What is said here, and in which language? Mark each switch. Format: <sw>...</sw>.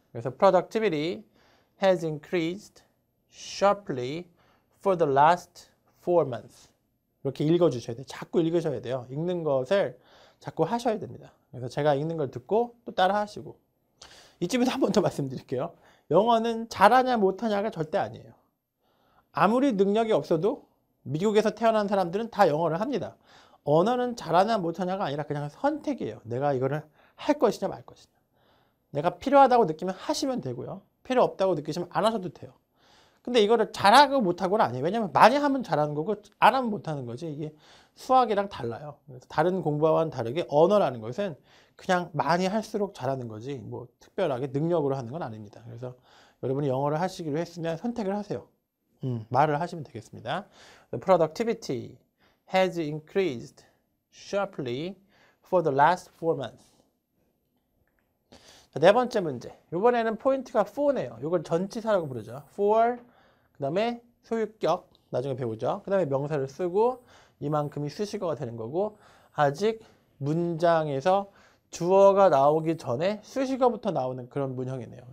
<ko>그래서</ko> <en>productivity has increased sharply for the last 4 months.</en> <ko>이렇게 읽어주셔야 돼요. 자꾸 읽으셔야 돼요. 읽는 것을 자꾸 하셔야 됩니다. 그래서 제가 읽는 걸 듣고 또 따라 하시고. 이쯤에서 한 번 더 말씀드릴게요. 영어는 잘하냐 못하냐가 절대 아니에요. 아무리 능력이 없어도 미국에서 태어난 사람들은 다 영어를 합니다. 언어는 잘하냐 못하냐가 아니라 그냥 선택이에요. 내가 이거를 할 것이냐 말 것이냐. 내가 필요하다고 느끼면 하시면 되고요. 필요 없다고 느끼시면 안 하셔도 돼요. 근데 이거를 잘하고 못하고는 아니에요. 왜냐면 많이 하면 잘하는 거고 안 하면 못하는 거지. 이게 수학이랑 달라요. 그래서 다른 공부와는 다르게 언어라는 것은 그냥 많이 할수록 잘하는 거지 뭐 특별하게 능력으로 하는 건 아닙니다. 그래서 여러분이 영어를 하시기로 했으면 선택을 하세요. 말을 하시면 되겠습니다.</ko> <en>The productivity has increased sharply for the last 4 months.</en> <ko>자, 네 번째 문제. 이번에는 포인트가 for네요. 이걸 전치사라고 부르죠. for, 그 다음에 소유격, 나중에 배우죠. 그 다음에 명사를 쓰고 이만큼이 수식어가 되는 거고 아직 문장에서 주어가 나오기 전에 수식어부터 나오는 그런 문형이네요.</ko>